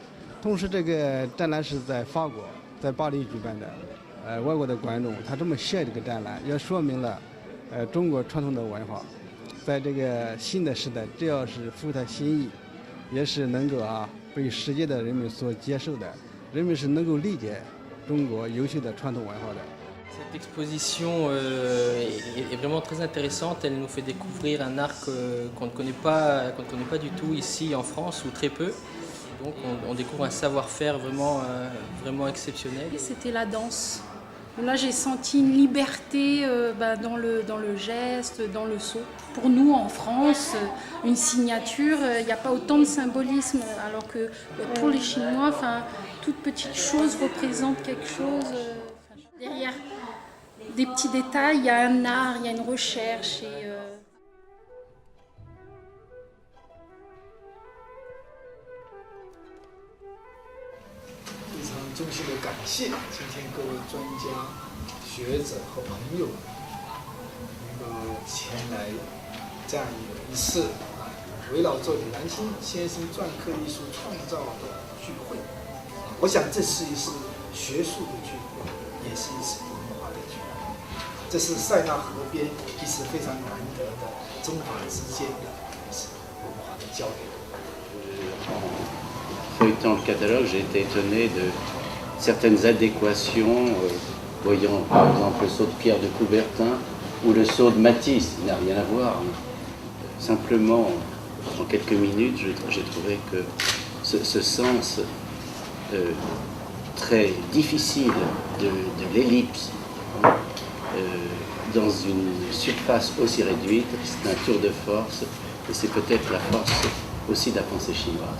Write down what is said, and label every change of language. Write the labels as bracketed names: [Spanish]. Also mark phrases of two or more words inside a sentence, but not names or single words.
[Chinese] 同时，这个展览是在法国，在巴黎举办的，外国的观众他这么写这个展览，也说明了，中国传统的文化，在这个新的时代，只要是符合他心意，也是能够被世界的人们所接受的，人们是能够理解中国优秀的传统文化的。 [French] Cette exposition est vraiment très intéressante. Elle nous fait découvrir un art qu'on ne connaît pas du tout ici en France ou très peu. Donc on découvre un savoir-faire vraiment exceptionnel. C'était la danse. Là, j'ai senti une liberté dans le geste, dans le saut. Pour nous, en France, une signature, il n'y a pas autant de symbolisme, alors que pour les Chinois, toute petite chose représente quelque chose. Derrière des petits détails, il y a un art, il y a une recherche. [Chinese] 非常衷心的感谢今天各位专家、学者和朋友能够前来这样一次围绕着李兰清先生篆刻艺术创造的聚会。我想这是一次学术的聚会，也是一次文化的聚会。这是塞纳河边一次非常难得的中法之间的一次文化的交流。 [French] Feuilletant le catalogue, j'ai été étonné de certaines adéquations, voyant par exemple le sceau de Pierre de Coubertin ou le sceau de Matisse, il n'a rien à voir. Simplement, en quelques minutes, j'ai trouvé que ce sens très difficile de l'ellipse dans une surface aussi réduite, c'est un tour de force et c'est peut-être la force aussi de la pensée chinoise.